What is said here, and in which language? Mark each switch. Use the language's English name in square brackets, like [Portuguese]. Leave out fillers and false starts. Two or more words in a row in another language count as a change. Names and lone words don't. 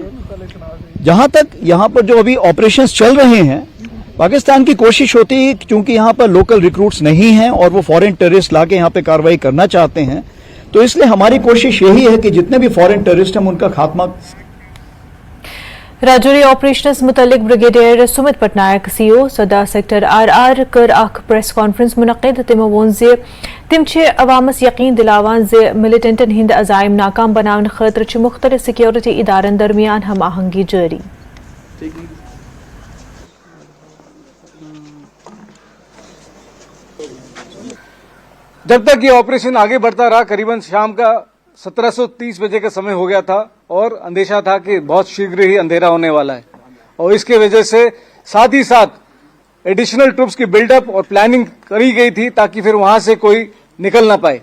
[Hindi] जहां तक यहाँ पर जो अभी ऑपरेशंस चल रहे हैं, पाकिस्तान की कोशिश होती है क्योंकि यहाँ पर [English] local recruits [Hindi] नहीं हैं और वो [English] foreign terrorist [Hindi] लाके यहाँ पे कार्रवाई करना चाहते हैं, तो इसलिए हमारी कोशिश यही है कि जितने भी [English] foreign terrorist [Hindi] हैं उनका खात्मा [Kashmiri] राजौरी ऑपरेशनस मुतल्लिक ब्रिगेडियर सुमित पटनायक सीओ सदा सेक्टर RR कर अख [English] press conference [Kashmiri] मुनक़िद तिमो वोन ज़े तिम छे अवामस यकीन दिलावान ज़े मिलिटेंटन हिंद अज़ाइम नाकाम बनावन खतर छ मुख्तलिफ सिक्योरिटी इदारन दरमियान हम आहंगी जारी। [Hindi] जब तक ये ऑपरेशन आगे बढ़ता रहा, करीबन शाम का 17:30 बजे का समय हो गया था और अंदेशा था कि बहुत शीघ्र ही अंधेरा होने वाला है और इसके वजह से साथ ही साथ [English] additional troops [Hindi] की बिल्डअप और प्लानिंग करी गई थी ताकि फिर वहां से कोई निकल ना पाए।